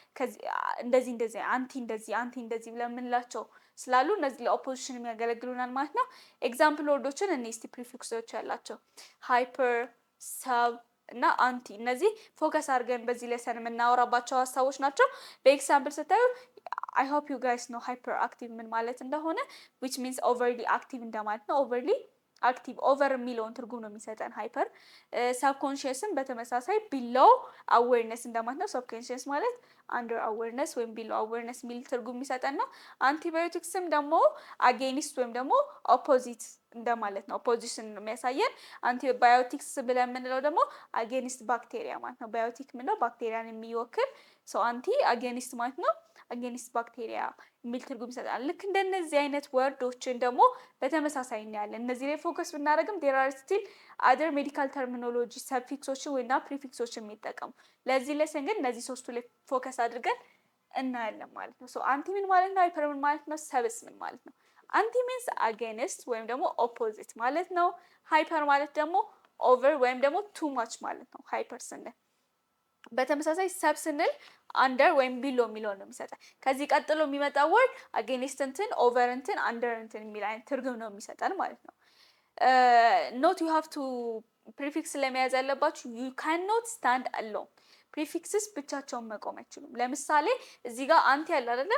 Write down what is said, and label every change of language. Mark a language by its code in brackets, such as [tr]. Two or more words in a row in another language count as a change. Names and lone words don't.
[am] እንደዚህ አንቲ እንደዚህ ብለን የምንላቸው ስላሉ እነዚህ ለኦፖዚሽን የሚያገለግሉናል ማለት ነው። ኤግዛምፕል ወርዶችን እኔ እስቲ ፕሪፊክሶች ያላቸው ሃይፐር፣ ሰብ እና አንቲ እነዚህ ፎከስ አድርገን በዚህ ሌሰን የምናወራባቸው ሀሳቦች ናቸው። በኤግዛምፕል ስታዩ [en] I hope you guys know hyper active [am] ምን ማለት እንደሆነ [en] which means overly active [am] እንደማለት ነው። [en] overly active over [am] የሚለውን ትርጉም ነው የሚሰጠን ሃይፐር። ሳብኮንሺየስም በተመሳሳይ [en] below awareness [am] እንደማለት ነው። ሳብኮንሺየስ ማለት [en] under awareness [am] ወይም [en] below awareness [am] የሚል ትርጉም የሚሰጠን ነው። አንቲባዮቲክስም ደግሞ አጌኒስት ወይም ደግሞ ኦፖዚት እንደማለት ነው። ኦፖዚሽን ነው የሚያሳየን። አንቲባዮቲክስ ብለን የምንለው ደግሞ [en] against bacteria [am] ማለት ነው። ባዮቲክ ምንለው ባክቴሪያን የሚወክል [en] anti against [am] ማለት ነው። [en] against bacteria [am] የሚል ትርጉም ይሰጣል። ልክ እንደነዚህ አይነት ወርዶችን ደግሞ በተመሳሳይ እናያለን። እነዚህ ላይ ፎከስ ብናደርግም [en] there are still other medical terminology [am] ሰፊክሶችን ወይና ፕሪፊክሶችን የሚጠቀሙ ለዚህ ሌሰን ግን እነዚህ ሶስቱ ላይ ፎከስ አድርገን እናያለን ማለት ነው። ሶ አንቲ ምን ማለት ነው? ሃይፐር ምን ማለት ነው? ሰብስ ምን ማለት ነው? [en] anti means against [am] ወይም ደግሞ ኦፖዚት ማለት ነው። ሃይፐር ማለት ደግሞ ኦቨር ወይም ደግሞ [en] too much [am] ማለት ነው። ሃይፐር ስንል በተመሳሳይ ሰብ ስንል አንደር ወይም ቢሎ የሚለው ነው የሚሰጠን። ከዚህ ቀጥሎ የሚመጣው ወርድ አጌንስት እንትን ኦቨር እንትን አንደር እንትን የሚል አይነት ትርጉም ነው የሚሰጠን ማለት ነው። [en] not you have to prefix [am] ለመያዝ ያለባችሁ [en] you can not stand alone prefixes [am] ብቻቸውን መቆም አይችሉም። ለምሳሌ እዚህ ጋር አንቲ ያለ አይደለ?